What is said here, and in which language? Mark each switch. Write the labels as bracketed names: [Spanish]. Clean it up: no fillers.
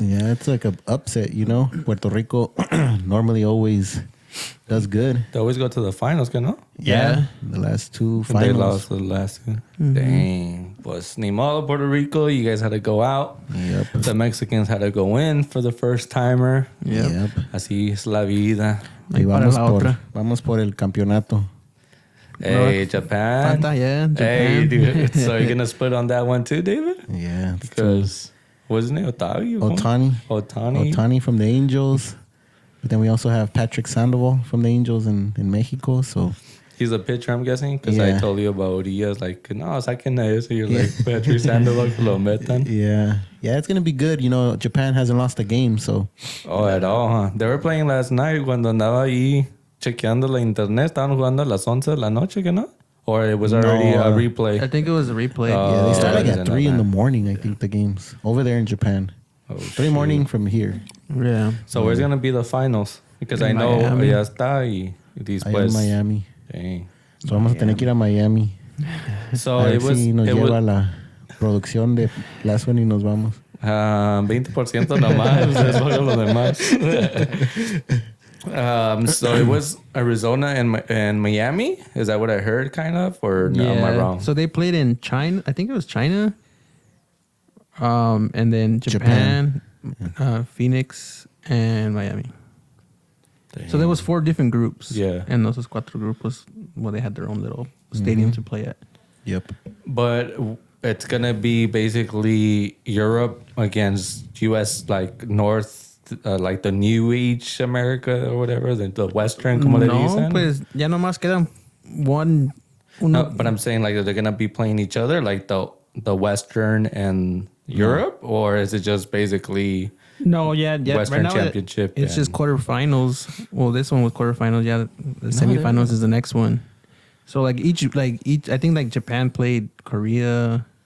[English] Yeah, it's like an upset, you know? Puerto Rico normally always does good. They always go to the finals, you know? Yeah. The last 2 finals. They lost the last 2. Mm-hmm. Dang. [Spanish] Pues ni modo, [English] Puerto Rico. You guys had to go out. Yep. The Mexicans had to go in for the first timer. Yep. [Spanish] Así es la vida. Y vamos por el campeonato. [English] Hey, Japan. Japan. Hey, dude. So you're going to split on that one too, David? Yeah. Because, wasn't it Otani? Otani from the Angels. But then we also have Patrick Sandoval from the Angels in Mexico. So he's a pitcher, I'm guessing? Because I told you about Urias. [Spanish] Like, no, saquen a ese. [English] You're like, [Spanish] Patrick Sandoval, que lo metan. [English] Yeah. Yeah, it's going to be good. You know, Japan hasn't lost a game, so. Oh, at all, huh? They were playing last night [Spanish] cuando andaba ahí chequeando la internet. Estaban jugando a las 11 de la noche, ¿que no? [English] Or it was already a replay? I think it was a replay. Yeah, they start like at 3 in the morning, I think, the games. Over there in Japan. 3 morning from here. Yeah. So where's going to be the finals? Because I know [Spanish] ya está y después. En Miami. [English] Dang. [Spanish] So vamos a tener que ir a Miami. [English] So it was... [Spanish] Si nos lleva la producción de [English] last one [Spanish] y nos vamos. 20% nomás. Después de lo demás. [English] So it was Arizona and Miami? Is that what I heard, kind of? Or no, am I wrong? So they played in China. I think it was China. And then Japan. Phoenix, and Miami. Dang. So there was 4 different groups. Yeah. And those 4 groups, they had their own little stadium to play at. Yep. But it's going to be basically Europe against U.S., like North, like the New Age America or whatever, the Western, [Spanish] como le dicen. No, pues ya nomás quedan [English] one. No, but I'm saying like they're going to be playing each other, like the Western and Europe, or is it just basically Western right Championship? It's just quarterfinals. Well, this one was quarterfinals. Yeah, the semifinals is the next one. So each, I think like Japan played Korea.